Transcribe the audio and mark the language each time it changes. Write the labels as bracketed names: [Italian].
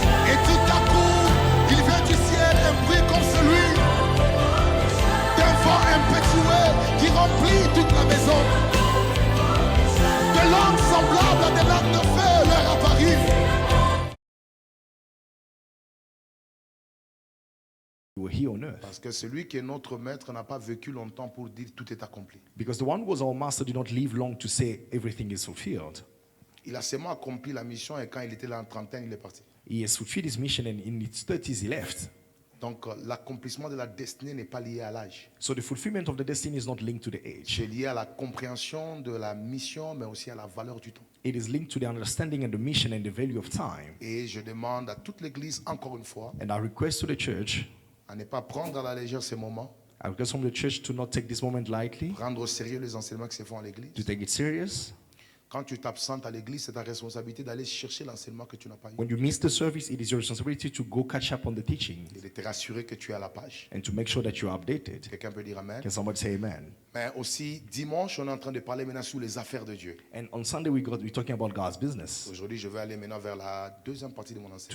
[French] Et tout à coup, il vient du ciel un bruit comme celui d'un vent impétueux qui remplit toute la maison. Des langues semblables à des langues de feu leur apparurent. [English] Here on earth. [French] Parce que celui qui est notre maître n'a pas vécu longtemps pour dire tout est accompli. [English] Because the one who was our master did not live long to say everything is fulfilled. [French] Il a seulement accompli la mission et quand il était là en trentaine, il est parti. [English] He has fulfilled his mission and in his 30s he left. [French] Donc l'accomplissement de la destinée n'est pas lié à l'âge. [English] So the fulfillment of the destiny is not linked to the age. [French] C'est lié à la compréhension de la mission, mais aussi à la valeur du temps. [English] It is linked to the understanding and the mission and the value of time. [French] Et je demande à toute l'Église, encore une fois, [English] And I request to the church, [French] à ne pas prendre à la légère ces moments, [English] I request from the church to not take this moment lightly, [French] prendre au sérieux les enseignements qui se font à l'Église. [English] to take it serious. [French] Quand tu t'absentes à l'Église, c'est ta responsabilité d'aller chercher l'enseignement que tu n'as pas eu. [English] When you miss the service, it is your responsibility to go catch up on the teaching [French] Et de te rassurer que tu es à la page. [English] and to make sure that you are updated. [French] Quelqu'un peut dire Amen. [English] Can somebody say amen? [French] Mais aussi, dimanche, on est en train de parler maintenant sur les affaires de Dieu. [English] And on Sunday we're talking about God's business. [French] Aujourd'hui, je vais aller maintenant vers la deuxième partie de mon enseignement.